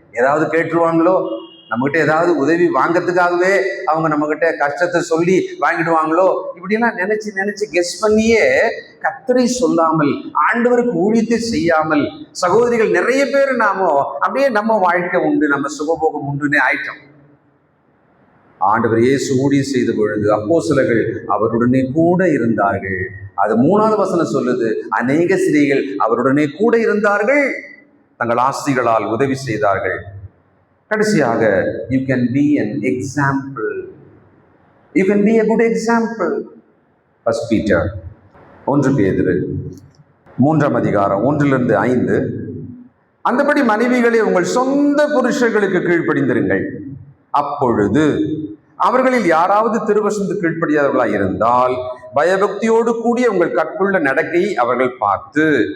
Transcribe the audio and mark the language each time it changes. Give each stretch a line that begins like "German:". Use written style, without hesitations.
Tamil: ஏதாவது கேட்டுருவாங்களோ, நம்மகிட்ட ஏதாவது உதவி வாங்கிறதுக்காகவே அவங்க நம்மகிட்ட கஷ்டத்தை சொல்லி வாங்கிடுவாங்களோ, இப்படிலாம் நினைச்சு கெஸ் பண்ணியே கர்த்தரை சொல்லாமல் ஆண்டவருக்கு ஊழியத்தை செய்யாமல் சகோதரிகள் நிறைய பேர் நாமோ அப்படியே நம்ம வாழ்க்கை உண்டு, நம்ம சுகபோகம் உண்டுன்னே ஆயிட்டோம். ஆண்டவர் இயேசு ஊழியம் செய்த பொழுது அப்போஸ்தலர்கள் அவருடனே கூட இருந்தார்கள். அது 3வது வசனம் சொல்லுது, அநேக ஸ்திரீகள் அவருடனே கூட இருந்தார்கள், தங்கள் ஆஸ்திகளால் உதவி செய்தார்கள். கடைசியாக,
English: you can be an example. You can be a good example. First Peter
Tamil: 1 பேதுரு 3 அதிகாரம் 1-5. அந்தபடி மனைவிகளே உங்கள் சொந்த புருஷர்களுக்கு கீழ்ப்படிந்திருங்கள். அப்பொழுது அவர்களில் யாராவது திருவசனத்துக்கு கீழ்ப்படியாதவர்களாக இருந்தால் பயபக்தியோடு கூடிய உங்கள் கற்புள்ள நடக்கையை அவர்கள் பார்த்து.